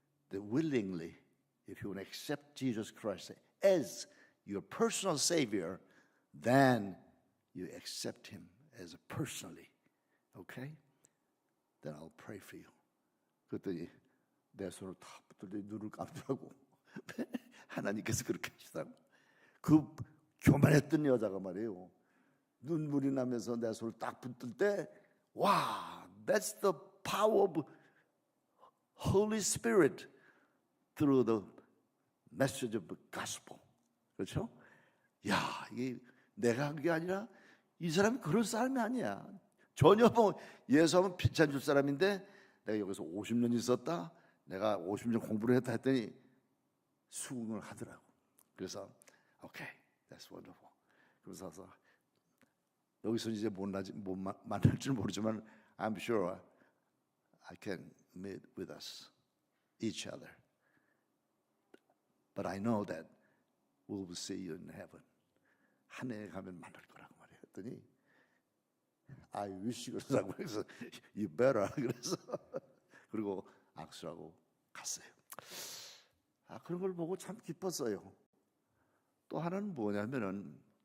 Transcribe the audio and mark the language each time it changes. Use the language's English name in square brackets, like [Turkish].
[English] That willingly, if you want to accept Jesus Christ as your personal Savior, then you accept Him as personally. Okay? Then I'll pray for you. [Korean] 그랬더니 내 손을 탁 붙들더니 눈을 감더라고. 하나님께서 그렇게 하시다고. 그 교만했던 여자가 말이에요. 눈물이 나면서 내 손을 딱 붙들 때, 와, that's the power of Holy Spirit through the message of the gospel. 그렇죠? 야, 이게 내가 한 게 아니라 이 사람이 그런 사람이 아니야. 전혀 뭐 예수하면 피치 안 줄 사람인데 내가 여기서 50년 있었다. 내가 50년 공부를 했다 했더니 수긍을 하더라고. [English] 그래서 okay, that's wonderful. 그래서 여기서 이제 못 만날 줄 모르지만 I'm sure I can meet with us, each other. But I know that we will see you in heaven. [Korean] 하늘에 가면 만날 거라고 말이야. 했더니 I wish 그러더라고. 그래서 you better 그래서 그리고 악수하고 갔어요. 그런 걸 보고 참 기뻤어요. 또 하나는 뭐냐면은